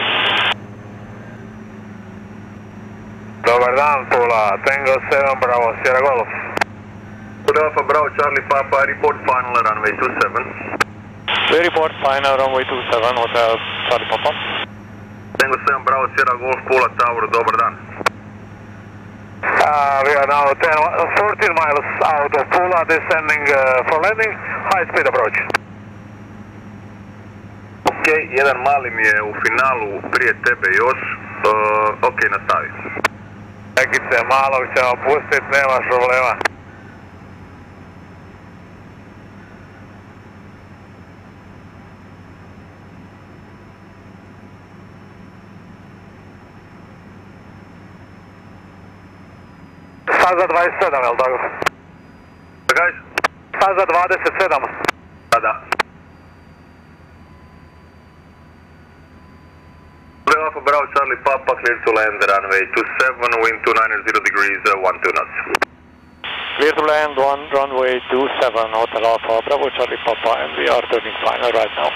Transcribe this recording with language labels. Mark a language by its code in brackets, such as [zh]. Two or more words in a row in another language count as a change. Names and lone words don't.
[hr] Dobar dan, Pula, Tango 7 Bravo, Sierra Golf. [en] Hotel Alpha Bravo Charlie Papa, report final runway 27. We report final runway 27, Hotel Charlie Papa. Tango 7 Bravo Sierra Golf, Pula Tower, [hr] dobar dan. [en] We are now 14 miles out of Pula, descending for landing, high speed approach. [hr] Ok, jedan mali mi je u finalu prije tebe još, ok, nastavi. Nekice malog ćemo pustiti, nema problema. Sad za 27, jel tako? Da kažeš? Sad za 27. Da. [en] Alpha Bravo Charlie Papa, clear to land runway 27, wind 290 degrees, 12 knots. Clear to land runway 27, Hotel Alpha Bravo Charlie Papa, and we are turning final right now.